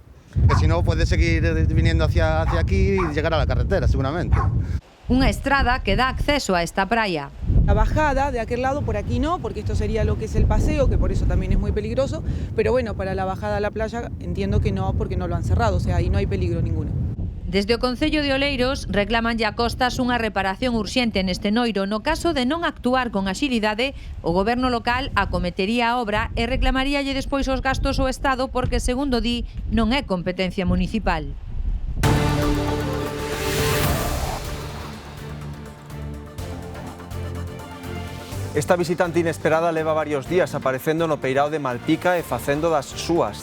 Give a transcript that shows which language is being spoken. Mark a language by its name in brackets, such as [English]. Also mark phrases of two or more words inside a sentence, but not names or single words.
[Spanish] Que si no puede seguir viniendo hacia aquí y llegar a la carretera seguramente. [Galician] Unha estrada que dá acceso a esta praia. [Spanish] La bajada de aquel lado, por aquí no, porque esto sería lo que es el paseo, que por eso también es muy peligroso, pero bueno, para la bajada a la playa entiendo que no, porque no lo han cerrado, o sea, ahí no hay peligro ninguno. [Galician] Desde o Concello de Oleiros reclaman a Costas unha reparación urxente neste noiro. No caso de non actuar con axilidade, o goberno local acometería a obra e reclamaríalle despois os gastos ao Estado porque, segundo di, non é competencia municipal. Esta visitante inesperada leva varios días aparecendo no peirao de Malpica e facendo das súas.